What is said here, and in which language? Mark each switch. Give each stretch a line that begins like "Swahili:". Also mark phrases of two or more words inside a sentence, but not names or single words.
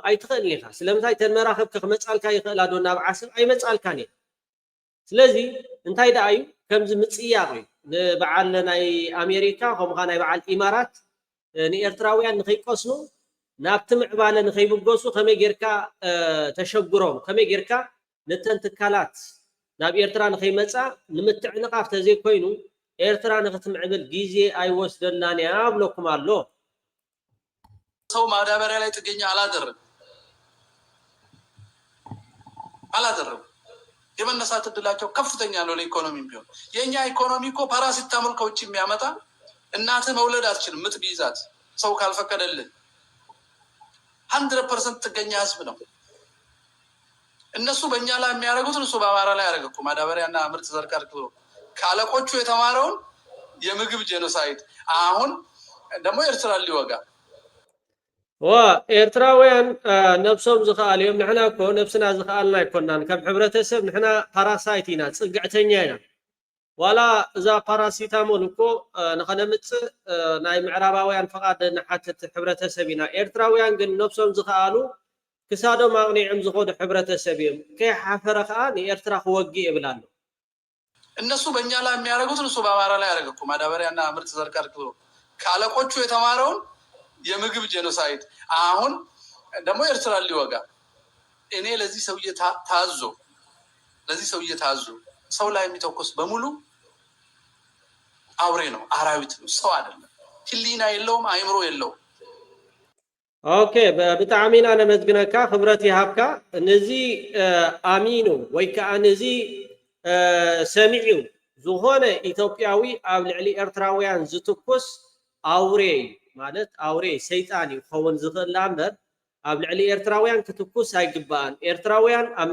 Tigrinya: ኣይትኽእልን ኢኻ። ስለምንታይ ተን መራኸብከ ክመፃልካ ይኽእላ ዶ ናብ ዓሰብ ኣይመፃልካን እየን። ስለዚ እንታይ ደኣ እዩ ከምዚ ምፅያቕ እዩ ንበዓል ናይ ኣሜሪካ ከምኡኻ ናይ በዓል ኢማራት ንኤርትራውያን ንኸይቆስኑ ናብቲ ምዕባለ ንኸይብገሱ ከመይ ጌርካ ተሸግሮም ከመይ ጌርካ ነተን ትካላት ናብ ኤርትራ ንኸይመፃ ንምትዕንቃፍ ተዘይኮይኑ ኤርትራ ንኽትምዕብል ግዜ ኣይወስደናን እያ ብለኩም ኣሎ።
Amharic: ሰው ማዳበሪያ ላይ ጥገኛ አላደረጉ። የመነሳት እድላቸው ከፍተኛ ነው። ለኢኮኖሚ ቢሆን የኛ ኢኮኖሚ እኮ ፓራሲታሞል ከውጭ የሚያመጣ እናትህ መውለድ አትችልም ምጥ ቢይዛት ሰው ካልፈቀደልህ 100% ጥገኛ ህዝብ ነው። እነሱ በእኛ ላይ የሚያደርጉትን እሱ በአማራ ላይ ያደረገ እኮ ማዳበሪያና ምርጥ ዘር ከልክሎ ከአለቆቹ የተማረውን የምግብ ጄኖሳይድ አሁን ደግሞ ኤርትራ ሊወጋ
Tigrinya: ኤርትራውያን ነብሶም ዝኽኣል እዮም። ንሕና እኮ ነብስና ዝኽኣልና ኣይኮናን። ከም ሕብረተሰብ ንሕና ፓራሳይት ኢና፣ ፅግዕተኛ ኢና። ዋላ እዛ ፓራሲታሞል እኮ ንኸነምፅእ ናይ ምዕራባውያን ፈቓድ ንሓትት ሕብረተሰብ ኢና። ኤርትራውያን ግን ነብሶም ዝኽኣሉ ክሳዶም አቅኒዖም ዝኸዱ ሕብረተሰብ እዮም ከይሓፈረ ከዓ ንኤርትራ ክወግእ ይብላሉ።
Amharic: እነሱ በእኛ ላይ የሚያደርጉትን እሱ በአማራ ላይ ያደረገ እኮ ማዳበሪያና ምርጥ ዘር ቀርቅሎ ከአለቆቹ የተማረውን የምግብ ጄኖሳይድ አሁን ደግሞ ኤርትራ ሊወጋ እኔ ለዚህ ሰውዬ ታዞ ሰው ላይ የሚተኮስ በሙሉ አውሬ ነው፣ አራዊት ነው፣ ሰው አይደለም። ህሊና የለውም፣ አይምሮ የለውም።
Tigrinya: ኦኬ ብጣዕሚ ኢና ነመስግነካ ክብረት ይሃብካ ነዚ አሚኑ ወይ ከዓ ነዚ ሰሚዑ ዝኾነ ኢትዮጵያዊ ኣብ ልዕሊ ኤርትራውያን ዝትኩስ
Amharic: አውሬ ማለት አውሬ
Tigrinya: ሰይጣን ይኸውን ዝኽእል እምበር ኣብ ልዕሊ ኤርትራውያን ክትኩስ ኣይግባእን። ኤርትራውያን ኣብ